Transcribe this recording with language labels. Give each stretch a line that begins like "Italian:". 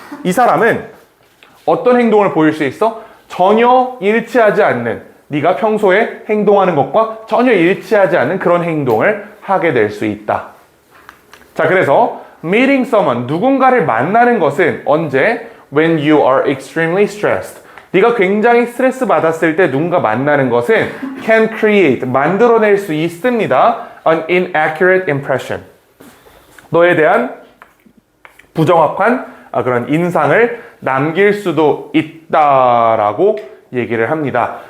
Korean: 이 사람은 어떤 행동을 보일 수 있어? 전혀 일치하지 않는, 네가 평소에 행동하는 것과 전혀 일치하지 않는 그런 행동을 하게 될 수 있다. 자, 그래서
English: meeting someone,
Korean: 누군가를 만나는 것은 언제?
English: When you are extremely stressed.
Korean: 네가 굉장히 스트레스 받았을 때 누군가 만나는 것은
English: can create,
Korean: 만들어낼 수 있습니다.
English: An inaccurate impression.
Korean: 너에 대한 부정확한 그런 인상을 남길 수도 있다라고 얘기를 합니다.